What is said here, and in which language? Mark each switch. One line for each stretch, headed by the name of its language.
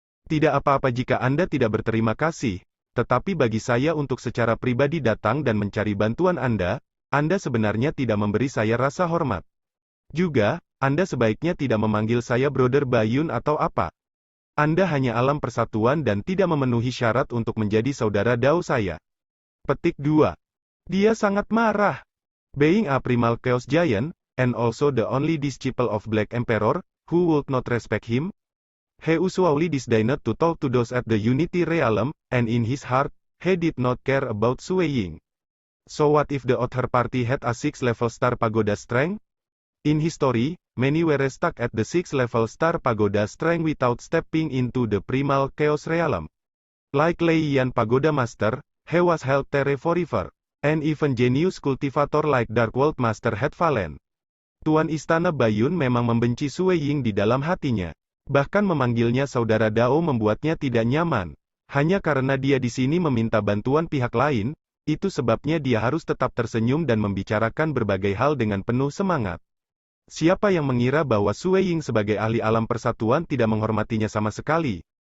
Indonesian: Tidak apa-apa jika Anda tidak berterima kasih, tetapi bagi saya untuk secara pribadi datang dan mencari bantuan Anda sebenarnya tidak memberi saya rasa hormat. Juga, Anda sebaiknya tidak memanggil saya Brother Bayun atau apa. Anda hanya alam persatuan dan tidak memenuhi syarat untuk menjadi saudara Dao saya. Petik 2. Dia sangat marah.
English: Being a primal chaos giant, and also the only disciple of Black Emperor, who would not respect him? He usually disdained to talk to those at the Unity Realm, and in his heart, he did not care about Sue Ying. So what if the other party had a 6-level star pagoda strength? In history, many were stuck at the 6-level star pagoda strength without stepping into the primal chaos realm. Like Lei Yan Pagoda Master, he was held there forever. And even genius cultivator like Dark World Master had fallen.
Indonesian: Tuan Istana Bayun memang membenci Sue Ying di dalam hatinya. Bahkan memanggilnya Saudara Dao membuatnya tidak nyaman. Hanya karena dia di sini meminta bantuan pihak lain, itu sebabnya dia harus tetap tersenyum dan membicarakan berbagai hal dengan penuh semangat. Siapa yang mengira bahwa Sue Ying sebagai ahli alam persatuan tidak menghormatinya sama sekali?